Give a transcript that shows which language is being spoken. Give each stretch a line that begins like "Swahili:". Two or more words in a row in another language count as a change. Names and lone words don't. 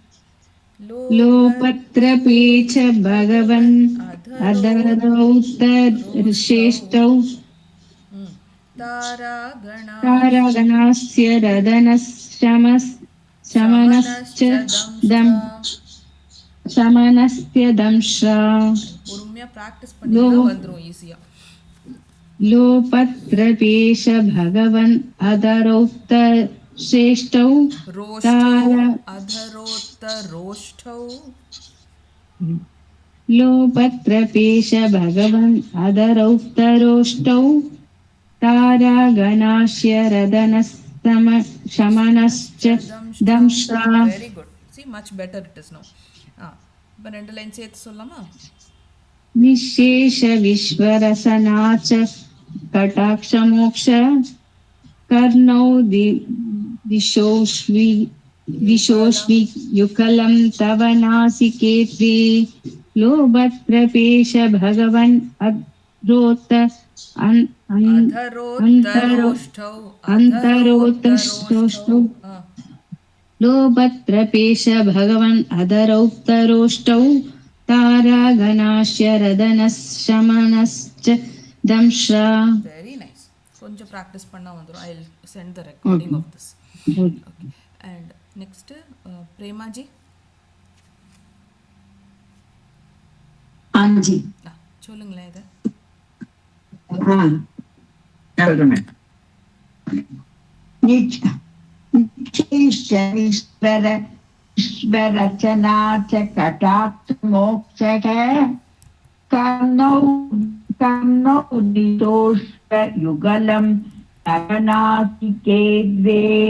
Sanskrit: लोपत्रपे च भगवन् अधरोत्तरश्रेष्ठौ तारागणास्य शमनश्च शमनस्य दंशा
Tamil: பொறுமையா ப்ராக்டிஸ் பண்ணீங்கன்னா வந்துரும் ஈஸியா.
Sanskrit: लोपत्रपेश भगवन् अधरोत्तरश्रेष्ठौ अधरोत्तरोष्ठौ लोपत्रपेश भगवन् अधरोत्तरोष्ठौ तारागणास्य शमनश्च दंशा.
English: Very good. See much better it is now.
Tamil: இப்போ 2 லைன் சேர்த்து சொல்லலாமா?
Sanskrit: निःशेष विश्वरसना च कटाक्षमोक्ष कर्णौ दिशोष्वि युगलं तव नासिके त्वे लोभत्रपेश भगवन् अन्तरोत्तरोष्ठौ लोभत्रपेश भगवन् अधरोत्तरोष्ठौ तारागणास्य रदनशमनश्च दंशा.
Tamil: வெரி நைஸ். கொஞ்சம் ப்ராக்டிஸ் பண்ணா வந்துரும்.
English: I will send the recording of this. Okay. And next Premaji.
Hindi: हाँ जी
Tamil: சொல்லுங்களேன் இதை. हाँ சொல்றேன்.
Sanskrit: ईश्वरचना च कटाक्ष मोक्ष है कर्णौ दिशोष्व युगलम नवनासिके द्वे